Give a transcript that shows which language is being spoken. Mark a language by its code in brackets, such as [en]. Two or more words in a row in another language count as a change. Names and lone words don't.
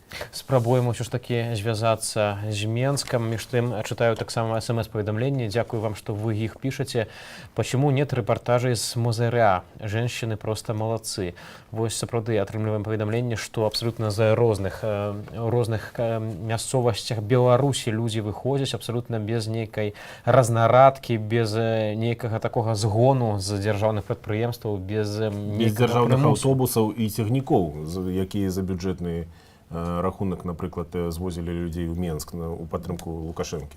[be] спрабуем усё ж таки звязацца з Менском. Між тым чытаю таксама смс-паведамленні. Дзякую вам, [ru] что вы их пишете. Почему нет репортажей с Мозыря? Женщины просто молодцы. [be] Вось сапраўды атрымліваем паведамленне, што абсалютна за розных мясцовасцях Беларусі людзі выходзяць абсалютна без нейкай разнарадкі, без нейкага такога згону з дзяржаўных прадпрыемстваў, без дзяржаўных аўтобусаў і цягнікоў, якія за бюджэтны рахунак, напрыклад, звозілі людзей у Менск у падтрымку Лукашэнкі.